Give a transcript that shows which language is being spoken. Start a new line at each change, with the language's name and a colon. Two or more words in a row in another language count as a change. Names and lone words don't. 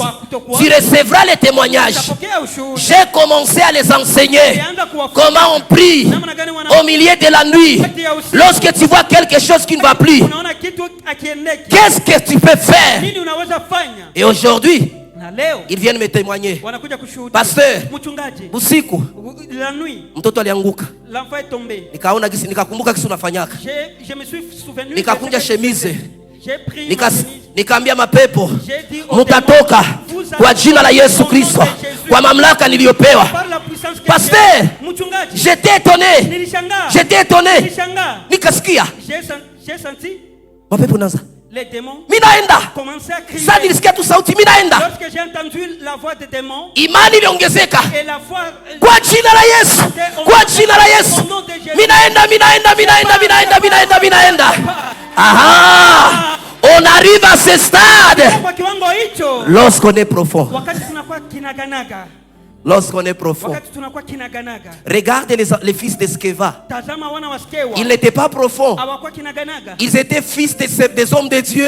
French: Tu recevras les témoignages. J'ai commencé à les enseigner comment on prie au milieu de la nuit. Lorsque tu vois quelque chose qui ne va plus, qu'est-ce que tu peux faire? Et aujourd'hui, ils viennent me témoigner. Pasteur,
Swahili: usiku mtoto alianguka. Nikakumbuka kisu unafanyaka. Nikakunja chemise. Nikaambia mapepo, mutatoka kwa jina la Yesu Kristo, kwa mamlaka niliyopewa.
French: Pasteur, j'étais étonné.
Swahili: Nikasikia mapepo naanza.
French: Les démons commençaient à crier. Lorsque j'ai entendu la voix des démons,
Swahili: imani iliongezeka.
French: Et la voix
Swahili: kwa jina la Yesu. Minaenda.
French: Aha! On arrive à ce stade lorsqu'on est profond. Lorsqu'on est profond. Regarde les fils d'Eskeva. Ils n'étaient pas profonds. Ils étaient fils des hommes de Dieu.